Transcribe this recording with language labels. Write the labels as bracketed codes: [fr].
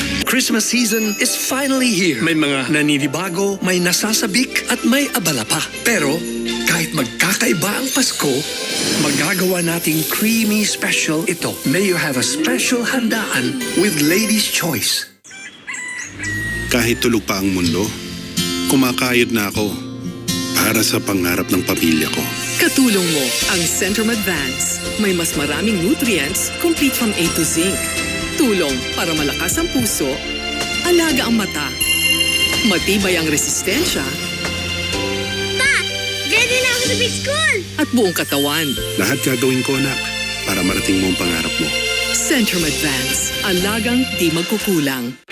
[en] Christmas season is finally here. [tl] May mga naninibago, may nasasabik at may abala pa. Pero kahit magkakaiba ang Pasko, magagawa nating creamy special ito. [en] May you have a special handaan with Ladies' Choice. [tl] Kahit tulog pa ang mundo, kumakayod na ako para sa pangarap ng pamilya ko. Katulong mo ang Centrum Advance. May mas maraming [en] nutrients, complete from A to Zinc. [tl] Tulong para malakas ang puso, alaga ang mata, matibay ang resistensya, Pa! Ready na ako sa [en] big school! [tl] at buong katawan. Lahat gagawin ko, anak, para marating mo ang pangarap mo. Centrum Advance. Alagang di magkukulang.